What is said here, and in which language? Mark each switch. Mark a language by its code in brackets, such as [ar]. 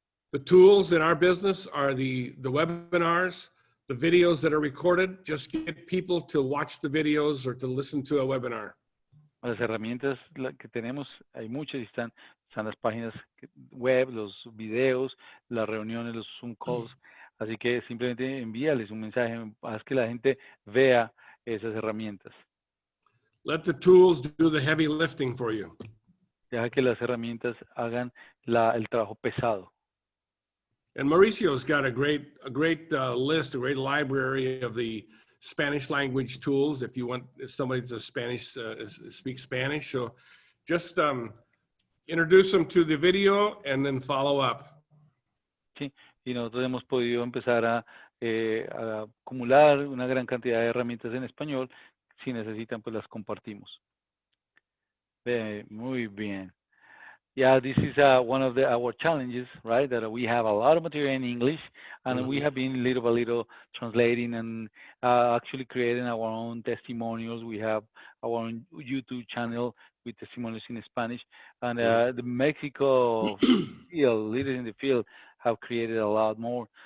[en] The tools in our business are the webinars, the videos that are recorded. Just get people to watch the videos or to listen to a webinar. [es] Las herramientas que tenemos, hay muchas, están las páginas web, los videos, las reuniones, los Zoom calls. Así que simplemente envíales un mensaje, haz que la gente vea esas herramientas. [en] Let the tools do the heavy lifting for you. [es] Deja que las herramientas hagan el trabajo pesado. [en] And Mauricio's got a great list, a great library of the Spanish language tools if you want somebody to speak Spanish. So just introduce them to the video and then follow up. [es] Sí, y nosotros hemos podido empezar a acumular una gran cantidad de herramientas en español. Si necesitan, pues las compartimos. Muy bien. [en] Yeah, this is one of our challenges, right? That we have a lot of material in English, and we have been little by little translating and actually creating our own testimonials. We have our own YouTube channel with testimonials in Spanish, and the Mexico field, leaders in the field, have created a lot more.